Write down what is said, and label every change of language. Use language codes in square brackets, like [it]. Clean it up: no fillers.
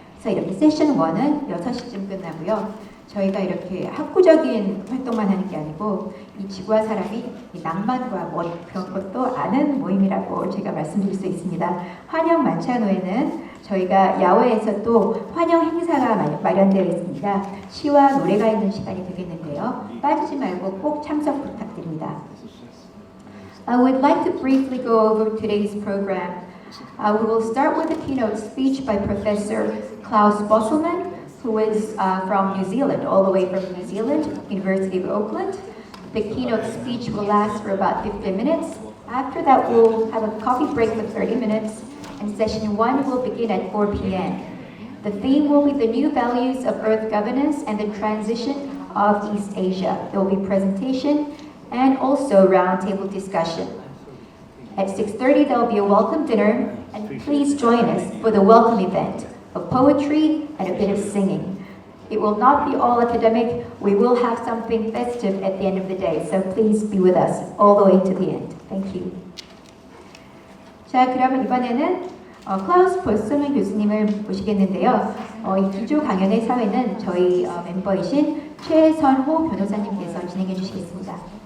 [ko] 그래서 이렇게 세션 1은 6시쯤 끝나고요. 저희가 이렇게 학구적인 활동만 하는 게 아니고 이 지구와 사람이 이 낭만과 그런 것도 아는 모임이라고 제가 말씀드릴 수 있습니다. 환영 만찬 후에는 저희가 야외에서 또 환영 행사가 마련되어 있습니다. 시와 노래가 있는 시간이 되겠는데요. 빠지지 말고 꼭 참석 부탁드립니다. [en] I would like to briefly go over today's program. We will start with a keynote speech by Professor Klaus Bosselman, who is from New Zealand, all the way from New Zealand, University of Auckland. The keynote speech will last for about 15 minutes. After that, we'll have a coffee break for 30 minutes, and session 1 will begin at 4 p.m. The theme will be the new values of Earth governance and the transition of East Asia. There will be presentation and also roundtable discussion. At 6:30, there will be a welcome dinner, and please join us for the welcome event of poetry and a bit of singing. It will not be all academic. We will have something festive at the end of the day, so please be with us all the way to the end. Thank you. [ko] 자, 그러면 이번에는 클라우스 버스먼 교수님을 모시겠는데요. 이 기조 강연의 사회는 저희 멤버이신 최선호 변호사님께서 진행해 주시겠습니다.